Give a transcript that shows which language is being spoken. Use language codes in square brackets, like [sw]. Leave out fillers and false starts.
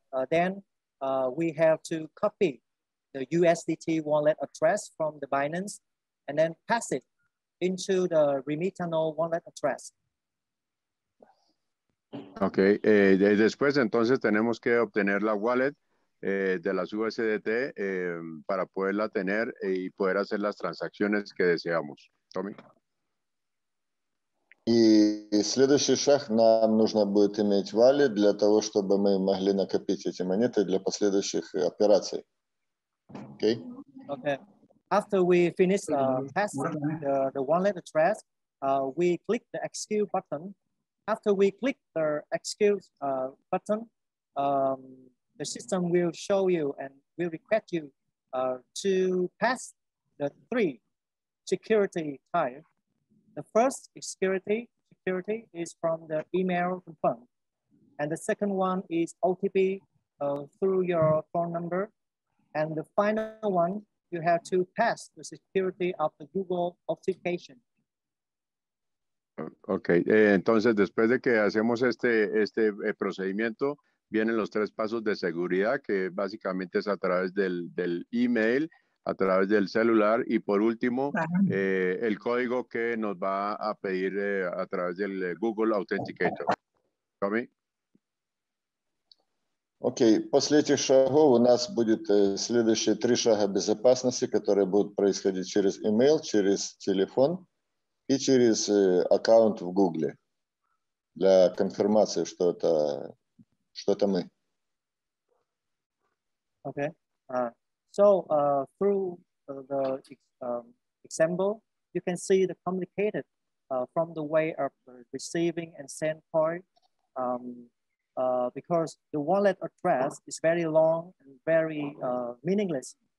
[en] Then we have to copy the USDT wallet address from the Binance and then pass it into the Remitano wallet address. [es] Ok, después entonces tenemos que obtener la wallet de las USDT para poderla tener y poder hacer las transacciones que deseamos. [en] Tommy. [ru] И следующий шаг, нам нужно будет иметь wallet для того, чтобы мы могли накопить эти монеты для последующих операций. [en] Okay? Okay. After we finish passing the wallet address, we click the execute button. After we click the execute button, the system will show you and will request you to pass the 3 security types. The first security is from the email confirm, and the second one is OTP through your phone number, and the final one you have to pass the security of the Google authentication. [es] Ok, entonces después de que hacemos este procedimiento, vienen los 3 pasos de seguridad, que básicamente es a través del email, a través del celular y por último el código que nos va a pedir a través del Google Authenticator. [en] Tommy. [ru] Окей, после этих шагов у нас будет следующие 3 шага безопасности, которые будут происходить через email, через телефон и через аккаунт в Google для конфирмации, что это мы. [en] Okay. So through the example, you can see the complicated from the way of receiving and send coin, because the wallet address is very long and very meaningless.